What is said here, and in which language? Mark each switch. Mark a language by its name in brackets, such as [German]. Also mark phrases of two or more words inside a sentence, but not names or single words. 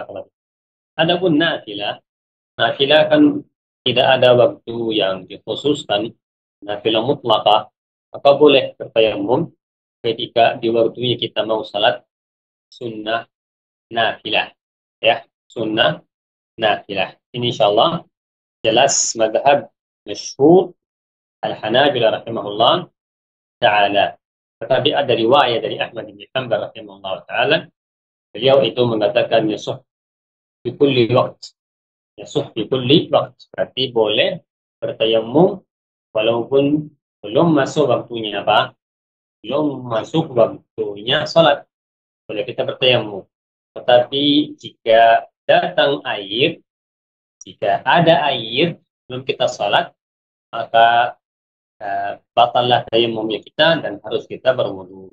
[Indonesian] Adapun nafilah kan tidak ada waktu yang dikhususkan, [Arabic] نافلة مطلقة, [Indonesian] maka boleh bertayamum ketika di waktunya kita mau salat sunnah nafilah, ya, sunnah nafilah. Ini insyaallah jelas madhab masyhur al-Hanabilah [Arabic] رحمه الله تعالى. [Indonesian] Tetapi ada riwayat dari Ahmad bin Hanbal [Arabic] رحمه الله تعالى, [Indonesian] beliau itu mengatakan [Arabic] يجوز في كل وقت. يجوز في كل وقت. [Indonesian] Berarti boleh bertayamum walaupun belum masuk waktunya apa? Belum masuk waktunya salat. Boleh kita bertayamum. Tetapi jika datang air, jika ada air belum kita salat, maka batallah tayamumnya kita dan harus kita berwudu.